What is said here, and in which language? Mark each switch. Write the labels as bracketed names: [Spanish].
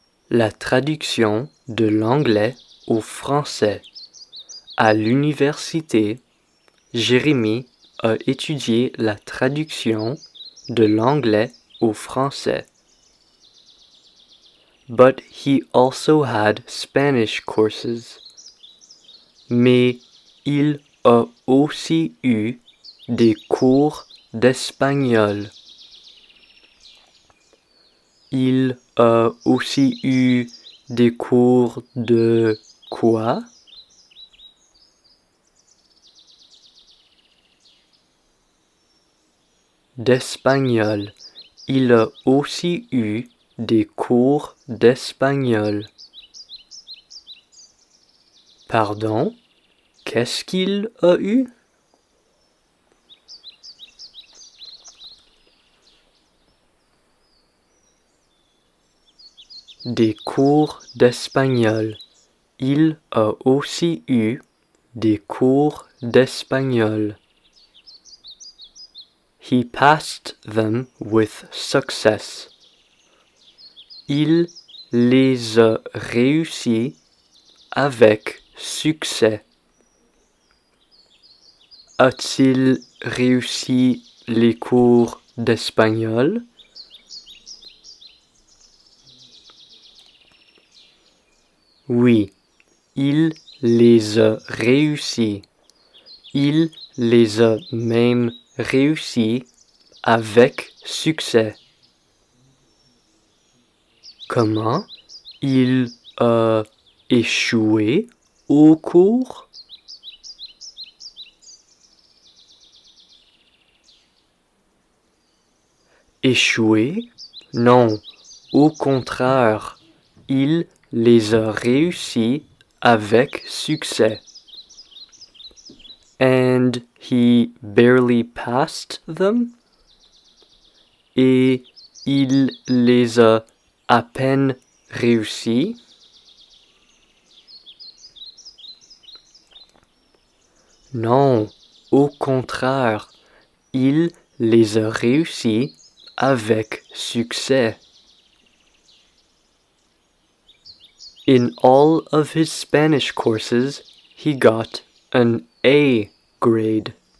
[French] La traduction de l'anglais au français. À l'université, Jérémy a étudié la traduction de l'anglais au français. [English] But he also had Spanish courses. [French] Mais il a aussi eu des cours d'espagnol. Il a aussi eu des cours de quoi? D'espagnol. Il a aussi eu des cours d'espagnol. Pardon? Qu'est-ce qu'il a eu? Des cours d'espagnol. Il a aussi eu des cours d'espagnol. [English] He passed them with success. [French] Il les a réussis avec succès. A-t-il réussi les cours d'espagnol? Oui, il les a réussis. Il les a même réussis avec succès. Comment il a échoué au cours? Échoué? Non, au contraire, il les a réussis avec succès. [English] And he barely passed them? [French] Et il les a à peine réussis? Non, au contraire, il les a réussis avec succès. [English] In all of his Spanish courses, he got an A grade.